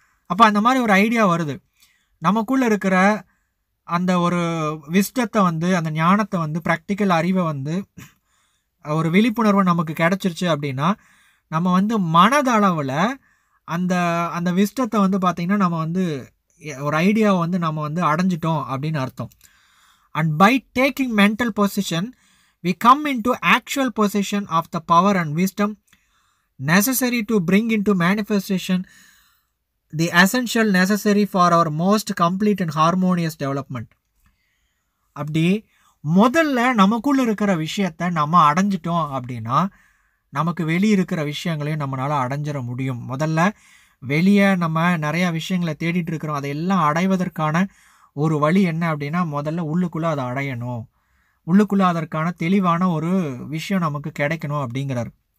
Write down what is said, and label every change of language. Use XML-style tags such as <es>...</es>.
<ta>அப்போ அந்த மாதிரி ஒரு ஐடியா வருது. நமக்குள்ளே இருக்கிற அந்த ஒரு விஸ்டத்தை வந்து, அந்த ஞானத்தை வந்து, ப்ராக்டிக்கல் அறிவை வந்து, ஒரு விழிப்புணர்வு நமக்கு கிடச்சிருச்சு அப்படின்னா, நம்ம வந்து மனதளவில் அந்த அந்த விஸ்டத்தை வந்து பார்த்திங்கன்னா நம்ம வந்து ஒரு ஐடியாவை வந்து நம்ம வந்து அடைஞ்சிட்டோம் அப்படின்னு அர்த்தம்.</ta> <en>And by taking mental position we come into actual possession of the power and wisdom necessary to bring into manifestation the essential necessary for our most complete and harmonious development.</en> <ta>அப்படி முதல்ல நமக்குள்ள இருக்கிற விஷயத்தை நம்ம அடைஞ்சிட்டோம் அப்படின்னா நமக்கு வெளியே இருக்கிற விஷயங்களையும் நம்மளால அடைஞ்சிட முடியும். முதல்ல வெளியே நம்ம நிறைய விஷயங்களை தேடிட்டு இருக்கிறோம், அதையெல்லாம் அடைவதற்கான ஒரு வழி என்ன அப்படின்னா முதல்ல உள்ளுக்குள்ளே அதை அடையணும், உள்ளுக்குள்ளே அதற்கான தெளிவான ஒரு விஷயம் நமக்கு கிடைக்கணும் அப்படிங்கிறார்.</ta>